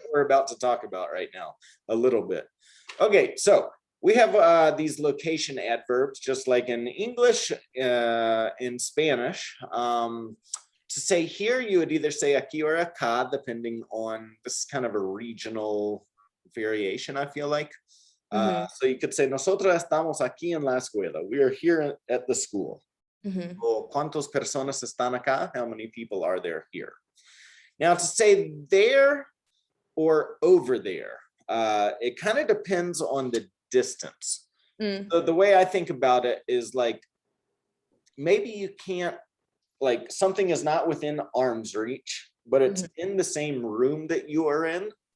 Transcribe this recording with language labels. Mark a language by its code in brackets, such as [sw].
[en] We're about to talk about right now a little bit. Okay, so we have these location adverbs, just like in English, in Spanish. To say here, you would either say aquí or acá, depending on, this is kind of a regional variation, I feel like. So you could say, [es] nosotros estamos aquí en la escuela. [en] We are here at the school. [es] O cuántas personas están acá? [en] How many people are there here? Now, to say there or over there, it kind of depends on the distance. So the way I think about it is like, maybe you can't, like something is not within arm's reach, but it's in the same room that you are in.